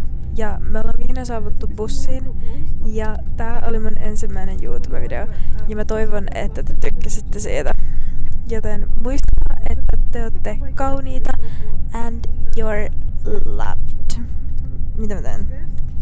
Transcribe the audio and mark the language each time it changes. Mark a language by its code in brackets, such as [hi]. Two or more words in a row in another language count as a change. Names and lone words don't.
[fi] Ja me ollaan viime saavuttu bussiin. Ja tää oli mun ensimmäinen YouTube-video. Ja mä toivon, että te tykkäsitte siitä. Joten muistakaa, että te olette kauniita [en] and you're loved. [fi] Mitä mä teen?